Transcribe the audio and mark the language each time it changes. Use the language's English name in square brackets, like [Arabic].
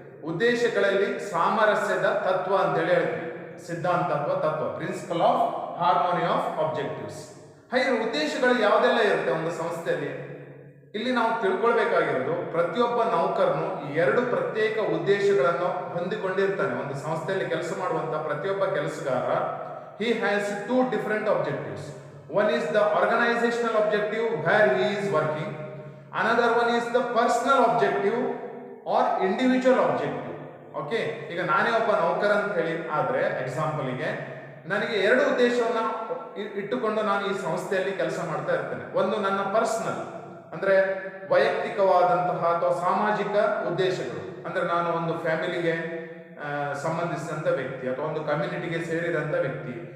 [Kannada] ಉದ್ದೇಶಗಳಲ್ಲಿ ಸಾಮರಸ್ಯದ ತತ್ವ ಅಂತೇಳಿ ಹೇಳ್ತೀವಿ, ಸಿದ್ಧಾಂತ ಅಥವಾ ತತ್ವ, principle of harmony of objectives. ಹಾಗೆ ಉದ್ದೇಶಗಳು ಯಾವುದೆಲ್ಲ ಇರುತ್ತೆ ಒಂದು ಸಂಸ್ಥೆಯಲ್ಲಿ? ಇಲ್ಲಿ ನಾವು ತಿಳ್ಕೊಳ್ಬೇಕಾಗಿರೋದು, ಪ್ರತಿಯೊಬ್ಬ ನೌಕರನು 2 ಪ್ರತ್ಯೇಕ ಉದ್ದೇಶಗಳನ್ನು ಹೊಂದಿಕೊಂಡಿರ್ತಾನೆ. ಒಂದು ಸಂಸ್ಥೆಯಲ್ಲಿ ಕೆಲಸ ಮಾಡುವಂತ ಪ್ರತಿಯೊಬ್ಬ ಕೆಲಸಗಾರ, [English] he has 2 different objectives. One is the organizational objective where he is working. Another one is the personal objective or individual objective. Okay. [Kannada] ಈಗ ನಾನೇ ಒಬ್ಬ ನೌಕರ ಅಂತ ಹೇಳಿ ಆದ್ರೆ ಎಕ್ಸಾಂಪಲ್ಗೆ ನನಗೆ 2 ಉದ್ದೇಶವನ್ನ ಇಟ್ಟುಕೊಂಡು ನಾನು ಈ ಸಂಸ್ಥೆಯಲ್ಲಿ ಕೆಲಸ ಮಾಡ್ತಾ ಇರ್ತೇನೆ. ಒಂದು ನನ್ನ ಪರ್ಸನಲ್, ಅಂದ್ರೆ ವೈಯಕ್ತಿಕವಾದಂತಹ ಅಥವಾ ಸಾಮಾಜಿಕ ಉದ್ದೇಶಗಳು. ಅಂದ್ರೆ ನಾನು ಒಂದು ಫ್ಯಾಮಿಲಿಗೆ ಸಂಬಂಧಿಸಿದಂಥ ವ್ಯಕ್ತಿ ಅಥವಾ ಒಂದು ಕಮ್ಯುನಿಟಿಗೆ ಸೇರಿದಂಥ ವ್ಯಕ್ತಿ.